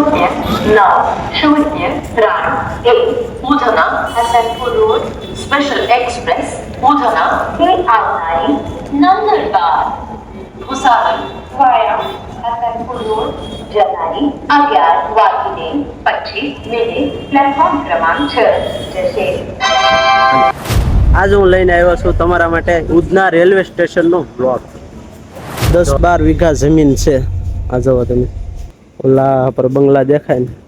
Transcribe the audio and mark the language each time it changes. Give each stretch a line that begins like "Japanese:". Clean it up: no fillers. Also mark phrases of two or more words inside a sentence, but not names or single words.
Gujarati: 903 Udhana Hasanpur Road Special Express Udhana KI9 Nandurbar Bhusaran via Hasanpur Road Janai 11:25 પ્લેટફોર્મ ક્રમાંક 6 જશે. આજ હું લઈને આવ્યો છું તમારા માટે ઉધના રેલવે સ્ટેશનનો બ્લોક. 10-12 વીઘા જમીન છે. આ જુઓ તમે, ઓલા પર બંગલા દેખાય ને.